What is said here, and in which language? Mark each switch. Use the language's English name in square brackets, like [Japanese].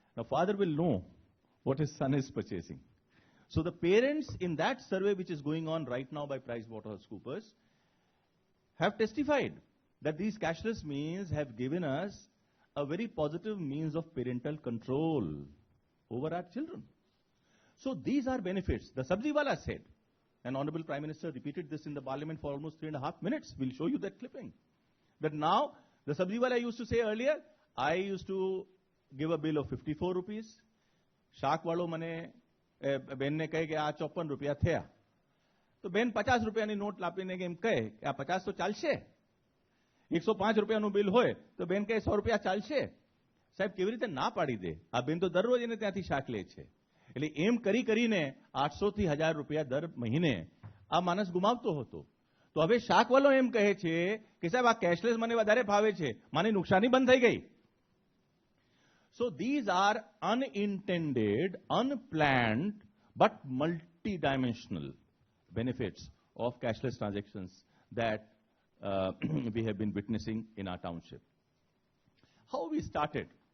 [English] Now father will know what his son is purchasing. So the parents in that survey which is going on right now by PricewaterhouseCoopers have testified that these cashless means have given us a very positive means of parental control over our children. So these are benefits. The Sachivalaya said, and Honorable Prime Minister repeated this in the Parliament for almost 3.5 minutes. We'll show you that clipping. That now, the Sachivalaya used to say earlier, I used to give a bill of 54 rupees. [Gujarati] શાક વાળો મને બેનને કહે કે આ 54 રૂપિયા થયા તો બેન 50 રૂપિયાની નોટ લાપીને એમ કહે કે આ 50 તો ચાલશે 105 રૂપિયાનું બિલ હોય તો બેન કહે 100 રૂપિયા ચાલશે સાહેબ કેવી રીતે ના પાડી દે આ બેન તો દરરોજ એને ત્યાંથી શાક લે છે એટલે એમ કરી કરીને 800 થી 1000 રૂપિયા દર મહિને આ માણસ ગુમાવતો હતો તો હવે શાકવાળો એમ કહે છે કે સાહેબ આ કેશલેસ મને વધારે ફાવે છે મારી નુકસાની બંધ થઈ ગઈ. [English] So these are unintended, unplanned, but multi-dimensional benefits of cashless transactions that we have been witnessing in our township. How we started?